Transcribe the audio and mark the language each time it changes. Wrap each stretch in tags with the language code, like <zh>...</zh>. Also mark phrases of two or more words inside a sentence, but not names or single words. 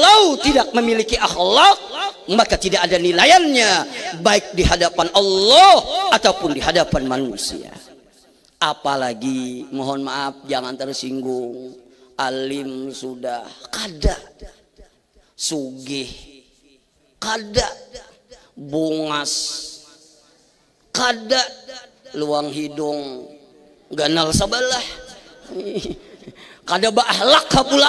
<id>Kalau tidak memiliki akhlak, maka tidak ada nilaiannya, baik di hadapan Allah ataupun di hadapan manusia. Apalagi, mohon maaf jangan tersinggung,</id> <bjn>alim sudah kada, sugih kada, bungas kada, luang hidung ganal sabalah, kada baahlak pulang.</bjn>